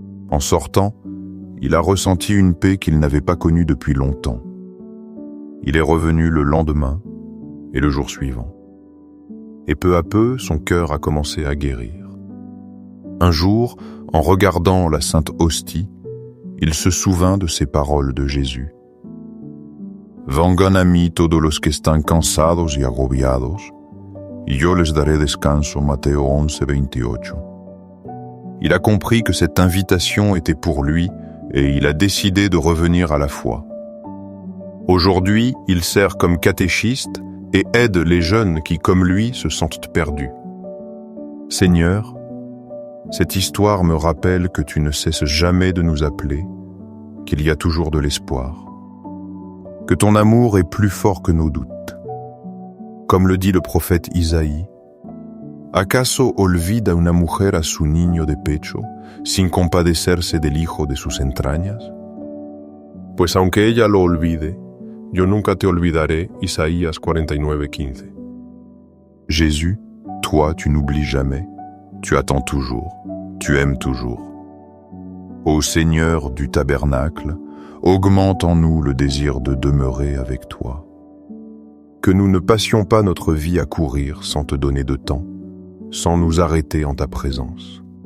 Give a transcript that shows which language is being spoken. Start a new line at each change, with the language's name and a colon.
French: En sortant, il a ressenti une paix qu'il n'avait pas connue depuis longtemps. Il est revenu le lendemain et le jour suivant. Et peu à peu, son cœur a commencé à guérir. Un jour, en regardant la Sainte Hostie, il se souvint de ces paroles de Jésus.
Spanish: « Vengan a mí todos los que están cansados y agobiados, y yo les daré descanso » Matteo 11, 28.
French: Il a compris que cette invitation était pour lui et il a décidé de revenir à la foi. Aujourd'hui, il sert comme catéchiste et aide les jeunes qui, comme lui, se sentent perdus. Seigneur, cette histoire me rappelle que tu ne cesses jamais de nous appeler, qu'il y a toujours de l'espoir, que ton amour est plus fort que nos doutes. Comme le dit le prophète Isaïe,
Spanish: « ¿Acaso olvida una mujer a su niño de pecho, sin compadecerse del hijo de sus entrañas? Pues aunque ella lo olvide, yo nunca te olvidaré » Isaïas 49:15.
French: Jésus, toi tu n'oublies jamais, tu attends toujours, tu aimes toujours. Ô Seigneur du tabernacle, augmente en nous le désir de demeurer avec toi. Que nous ne passions pas notre vie à courir sans te donner de temps, sans nous arrêter en ta présence.